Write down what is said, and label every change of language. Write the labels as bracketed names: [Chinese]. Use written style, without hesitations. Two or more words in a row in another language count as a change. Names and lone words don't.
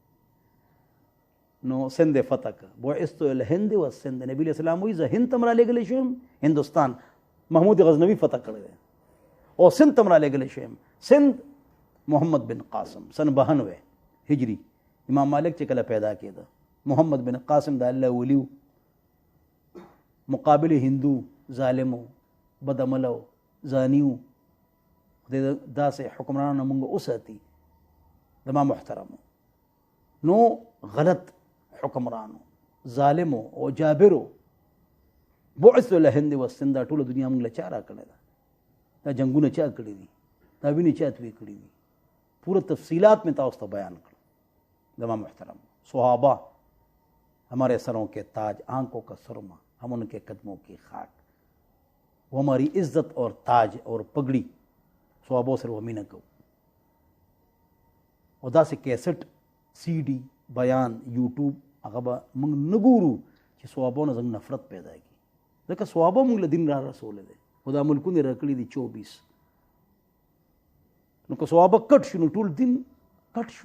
[Pashto] نو سند یې فتح کړه. [Arabic] بعثت الی الهند والسند. [Pashto] نبي [Arabic] علیہ السلام [Pashto] وایي زه هند ته م رالېږلی شوم، هندوستان محمود غزنوي فتح کړی دی، او سند ته م رالېږلی شوم. سند محمد بن قاسم سن 92 هجری. امام مالک چې کله پیدا کېده، محمد بن قاسم د الله ولی و، مقابل هندو ظالم و، بدعمله و، زانی و. خدای داسې حکمرانانو موږ وساتي. زما محترمو، نو غلط حکمرانو، ظالمو او جابرو. [Arabic] بعثت الی الهند والسند، [Pashto] دا ټوله دنیا موږ له چا راکړې ده؟ دا جنګونه چا کړي دي؟ دا وینې چا توی کړي دي؟ پورا تفصیلات میں تاسو ته بیان کړم. زما محترم [Urdu] صحابہ ہمارے سروں کے تاج، آنکھوں کا سرما، ہم ان کے قدموں کی خاک. وہ ہماری عزت اور تاج اور پگڑی. [Pashto] صحابوں سره ومینه کوو. او داسې کیسټ، سی ډي، بیان، یوټیوب هغه به موږ نه ګورو چې صحابو نه زموږ نفرت پیدا کړي. ځکه صحابه موږ له دین را رسولی دی، خو دا ملکونه یې راکړي دي 24. نو که صحابه کټ شو نو ټول دین کټ شو.